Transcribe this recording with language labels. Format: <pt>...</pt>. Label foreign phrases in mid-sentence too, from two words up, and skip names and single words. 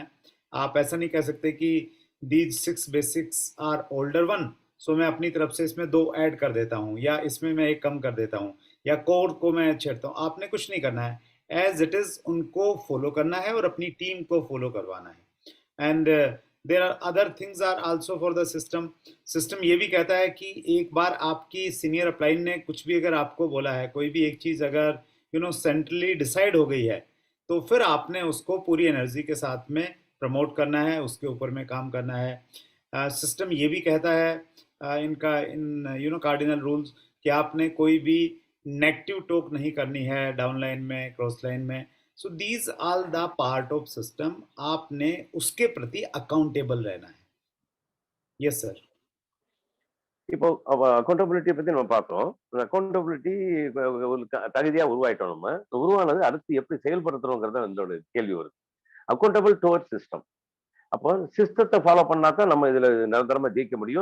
<hi>आप ऐसा नहीं कह सकते कि</hi> <en>these 6 basics are older one,</en> <hi>सो मैं अपनी तरफ से इसमें 2 ऐड कर देता हूँ, या इसमें मैं 1 कम कर देता हूँ, या कोर को मैं छेड़ता हूँ. आपने कुछ नहीं करना है,</hi> <en>as it is</en> <hi>उनको फॉलो करना है और अपनी टीम को फॉलो करवाना है.</hi> <en>and there are other things are also for the system.</en> <hi>सिस्टम ये भी कहता है कि एक बार आपकी</hi> <en>senior upline</en> <hi>ने कुछ भी अगर आपको बोला है, कोई भी एक चीज़ अगर सेंट्रली डिसाइड हो गई है, तो फिर आपने उसको पूरी एनर्जी के साथ में प्रमोट करना है, उसके ऊपर में काम करना है. सिस्टम ये भी कहता है</hi> <en>in cardinal rules</en> <hi>कि आपने कोई भी</hi> <en>negative talk</en> <hi>नहीं करनी है</hi> <en>down line</en> <hi>में,</hi> <en>cross line</en> <hi>में.</hi> <en>so these all the part of system.</en> <hi>आपने उसके प्रति अकाउंटेबल रहना है.</hi> <en>yes sir.</en> <ta>இப்போ அக்கௌண்டபிலிட்டியை பத்தி நம்ம பார்த்தோம். அக்கௌண்டபிலிட்டி தகுதியா உருவாயிட்டோம். நம்ம உருவானது அடுத்து எப்படி செயல்படுத்துறோங்கிறத என்னோட கேள்வி வருது.</ta> <en>accountable towards system.</en> <ta>அப்போ சிஸ்டத்தை ஃபாலோ பண்ணாதான் நம்ம இதுல நிரந்தரமா ஜெயிக்க முடியும்.</ta>